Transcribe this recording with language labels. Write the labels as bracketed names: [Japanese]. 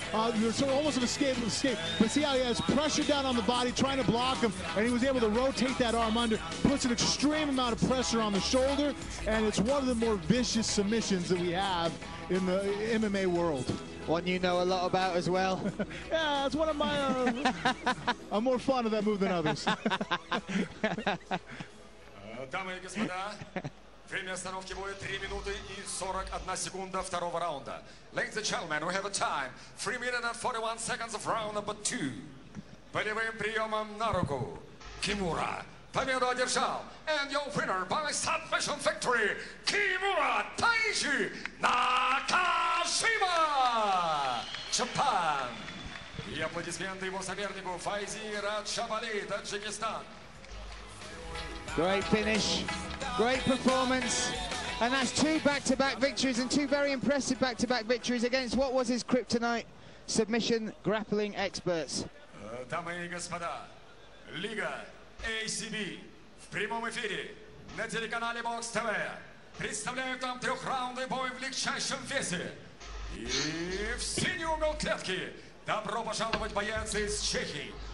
[English] So almost an escape. But see how he has pressure down on the body, trying to block him, and he was able to rotate that arm under, puts an extreme amount of pressure on the shoulder, and it's one of the more vicious submissions that we have in the MMA world. One you know a lot about as well. Yeah, it's one of my... I'm more fond of that move than others. [Russian] Дамы и господа, время остановки боя 3 минуты и 41 секунда второго раунда. [English] Ladies and gentlemen, we have a time 3 minutes and 41 seconds of round number 2. [Russian] Болевым приемом на руку Кимура победу одержал. [English] And your winner by submission victory, Kimura Taiji Nakajima, Japan. [Russian] И аплодисменты его сопернику Файзи Раджабали, Таджикистан. [English] Great finish, great performance, and that's 2 back-to-back victories and 2 very impressive back-to-back victories against what was his kryptonite, submission grappling experts. [Russian] Дамы и господа, Лига ACB в прямом эфире на телеканале Бокс ТВ представляют нам 3-раундный бой в легчайшем весе. И в синий угол клетки добро пожаловать боец из Чехии.